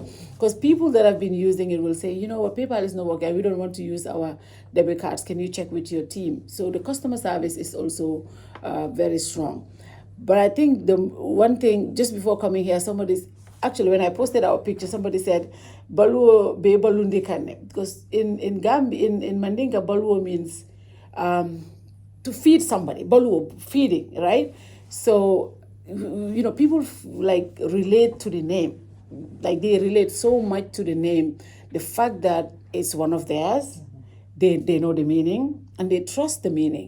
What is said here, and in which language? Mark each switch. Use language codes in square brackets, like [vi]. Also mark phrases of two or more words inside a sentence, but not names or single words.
[en] Because people that have been using it will say, "You know what, PayPal is not working, we don't want to use our debit cards, can you check with your team?" So the customer service is also very strong. But I think the one thing, just before coming here, somebody actually, when I posted our picture, somebody said, [man] Baluwo be balundi kane. [en] Because in Gambia, in Mandinka, Baluwo means to feed somebody. Baluwo, feeding, right? So, people like relate to the name. Like they relate so much to the name. The fact that it's one of theirs, they know the meaning and they trust the meaning.